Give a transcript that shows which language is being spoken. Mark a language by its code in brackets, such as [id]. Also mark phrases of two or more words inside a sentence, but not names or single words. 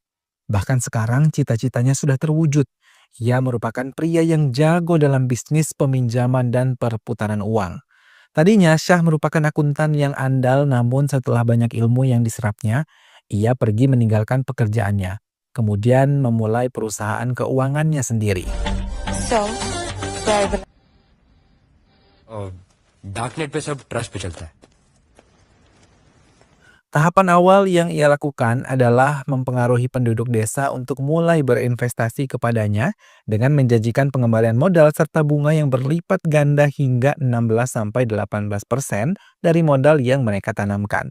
[id] Bahkan sekarang cita-citanya sudah terwujud. Ia merupakan pria yang jago dalam bisnis peminjaman dan perputaran uang. Tadinya Shah merupakan akuntan yang andal, namun setelah banyak ilmu yang diserapnya, ia pergi meninggalkan pekerjaannya. Kemudian memulai perusahaan keuangannya sendiri. [en] So, where are the [hi] डार्कनेट पे सब ट्रस्ट पे चलता है। [id] Tahapan awal yang ia lakukan adalah mempengaruhi penduduk desa untuk mulai berinvestasi kepadanya dengan menjanjikan pengembalian modal serta bunga yang berlipat ganda hingga 16-18% dari modal yang mereka tanamkan.